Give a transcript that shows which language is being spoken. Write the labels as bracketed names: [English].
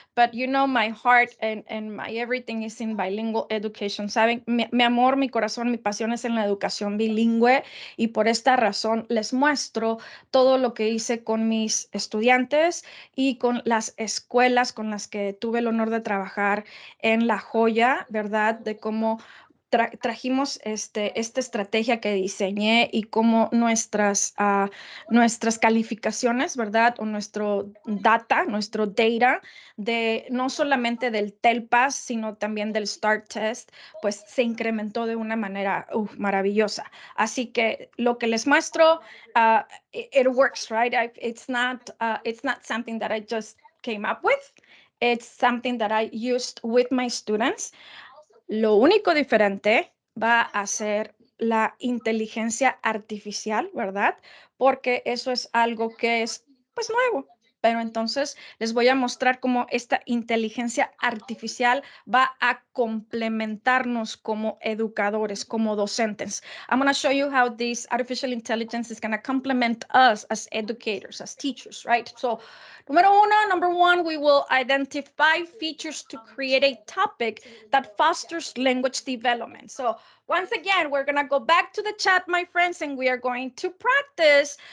[English] But you know, my heart and my everything is in bilingual education. [Spanish] Saben, mi amor, mi corazón, mi pasión es en la educación bilingüe, y por esta razón les muestro todo lo que hice con mis estudiantes y con las escuelas con las que tuve el honor de trabajar en La Joya, ¿verdad? De cómo trajimos esta estrategia que diseñé, y cómo nuestras calificaciones, ¿verdad? O nuestro data, de no solamente del TELPAS, sino también del START Test, pues se incrementó de una manera maravillosa. Así que lo que les muestro, [English] it works, right? It's not something that I just came up with. It's something that I used with my students. [Spanish] Lo único diferente va a ser la inteligencia artificial, ¿verdad? Porque eso es algo que es, pues, nuevo. Pero entonces les voy a mostrar cómo esta inteligencia artificial va a complementarnos como educadores, como docentes. [English] I'm going to show you how this artificial intelligence is going to complement us as educators, as teachers, right? So, number one, we will identify features to create a topic that fosters language development. So once again, we're going to go back to the chat, my friends, and we are going to practice.